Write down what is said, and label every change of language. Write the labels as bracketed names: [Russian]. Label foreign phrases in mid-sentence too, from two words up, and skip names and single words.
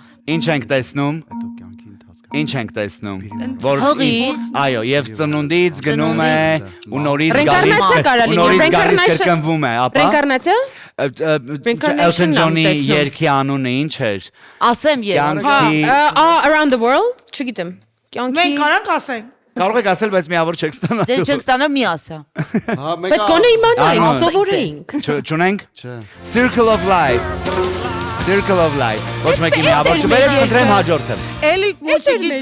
[Armenian] Ինչ ենք տեսնում։ Հետո կյանքի ընթացքում։ Ինչ ենք տեսնում։ Որ Հղի։ այո, եւ ծնունդից գնում է ու նորից Ռենկարնացիա կարա լինի, նորից գալիս ռենկարնացիա- կրկնվում է, ապա Ռենկարնացիա։ Elton Reincarnation-ն John-ի եմ տեսնում։ երգի անունը ինչ էր։ Ասեմ ես։ Կյանքի [English] Around the world, [Armenian] չգիտեմ։ Կյանքի։ Մենք կարանք ասենք։ կարող եք ասել, բայց միավոր չեք Դե ստանալու։ չենք ստանալ մի ասա։ Հա, Բայց գոնե իմանայինք, Արմոն։ սովորեինք։ Չունենք։ Չէ։ Circle of Life։ Circle of Life։ Ոչ մեկի միավոր չբերեց, խնդրեմ հաջորդը։ Էլի մուզիկից